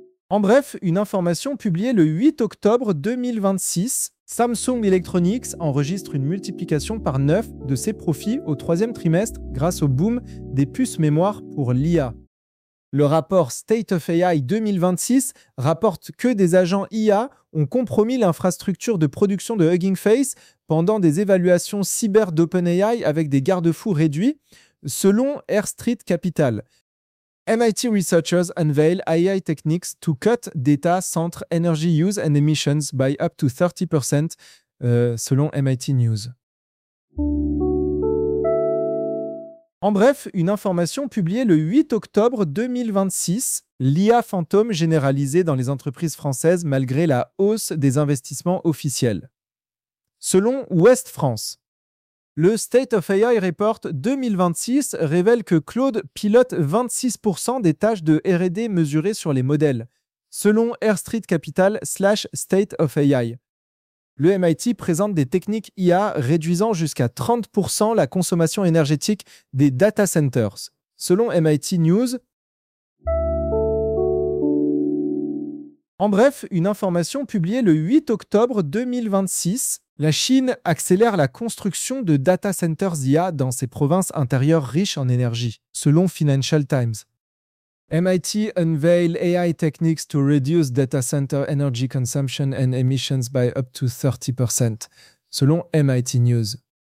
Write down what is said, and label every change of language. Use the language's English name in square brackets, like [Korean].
[French] En bref, une information publiée le 8 octobre 2026, Samsung Electronics enregistre une multiplication par 9 de ses profits au troisième trimestre grâce au boom des puces mémoire pour l'IA. Le rapport State of AI 2026 rapporte que des agents IA ont compromis l'infrastructure de production de Hugging Face pendant des évaluations cyber d'OpenAI avec des garde-fous réduits, selon Air Street Capital. [English] MIT researchers unveil AI techniques to cut data center energy use and emissions by up to 30%, [French] selon [English] MIT News. [French] En bref, une information publiée le 8 octobre 2026, l'IA fantôme généralisée dans les entreprises françaises malgré la hausse des investissements officiels. Selon Ouest France. Le State of AI Report 2026 révèle que Claude pilote 26% des tâches de R&D mesurées sur les modèles, selon Air Street Capital / State of AI. Le MIT présente des techniques IA réduisant jusqu'à 30% la consommation énergétique des data centers, selon MIT News. En bref, une information publiée le 8 octobre 2026. La Chine accélère la construction de data centers IA dans ses provinces intérieures riches en énergie, selon Financial Times. [English] MIT unveil AI techniques to reduce data center energy consumption and emissions by up to 30%, [French] selon [English] MIT News.